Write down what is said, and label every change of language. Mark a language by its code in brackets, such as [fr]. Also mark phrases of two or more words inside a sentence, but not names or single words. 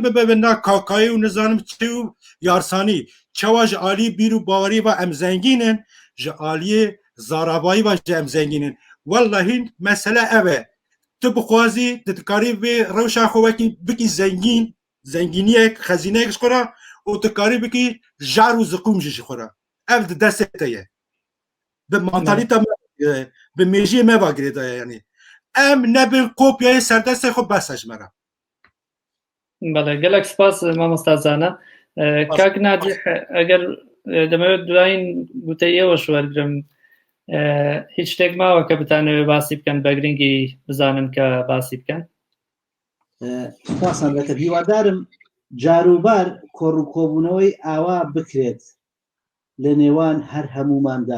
[ku] bibe na kakayî û nizanim çi û yarsanî çawa ji alî bîrû bawerî ve em zengînin ji aliyê zaravayî ve ji em zengînin wellahî mesele ev e tu bixwazî tu dikarî vê rewşa xwe wekî bikî zengîniyek xezîneyek ji xwe re û tu karî bikî jar û ziqûm jî ji xwe re ev di destê te ye bi mantalîta bi mêjiyê me va girê daye yani em nebin kopyayê serdestê xwe bes ji me re [ckb] بەڵێ [ku] gelek spas mamosta zana [ckb] کاک ناجح ئەگەر دەمەوێت دوایین گوتەی ئێوەش وەرگرم هیچ شتێک ماوە کە بتانەوێت باسی بکەن بە گرنگی بزانن کە باسی بکەن سپاسان دەکەم هیوادارم جاروبار کۆڕ و کۆبوونەوەی ئاوا بکرێت لە نێوان هەر هەموماندا